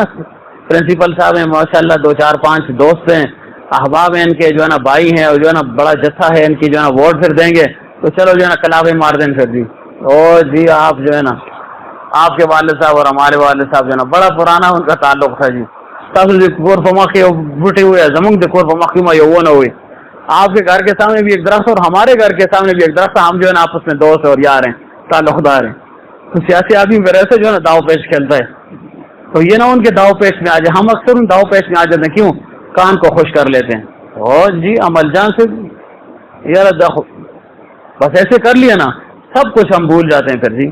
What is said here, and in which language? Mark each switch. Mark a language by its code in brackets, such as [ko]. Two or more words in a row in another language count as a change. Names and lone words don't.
[ur] پرنسپل صاحب ہیں ماشاءاللہ, 2 4 5 دوست ہیں, احباب ہیں ان کے, جو ہے نا بھائی ہیں, اور جو ہے نا بڑا جتھا ہے ان کی, جو ہے نا ووٹ پھر دیں گے تو چلو جو ہے نا کلاوے مار دیں پھر جی, او جی آپ جو ہے نا آپ کے والد صاحب اور ہمارے والد صاحب جو ہے نا بڑا پرانا ان کا تعلق تھا جی, [ps] تاسو دې کور په مخ کې بوټي ہوئے, زمونږ د کور په مخ کې ما یو ونه ہوئی, [ur] آپ کے گھر کے سامنے بھی ایک درخت اور ہمارے گھر کے سامنے بھی ایک درخت, ہم جو ہے نا آپس میں دوست اور یار ہیں, تعلق دار ہیں. تو سیاسی آدمی میرے سے جو ہے نا داؤ پیش کھیلتا ہے, تو یہ نہ ان کے داؤ پیش میں آ جائے. ہم اکثر ان داؤ پیش میں آ جاتے ہیں, کیوں؟ کان کو خوش کر لیتے ہیں. اور جی عمل جان سے یار بس ایسے کر لیا نا سب کچھ ہم بھول جاتے ہیں پھر جی.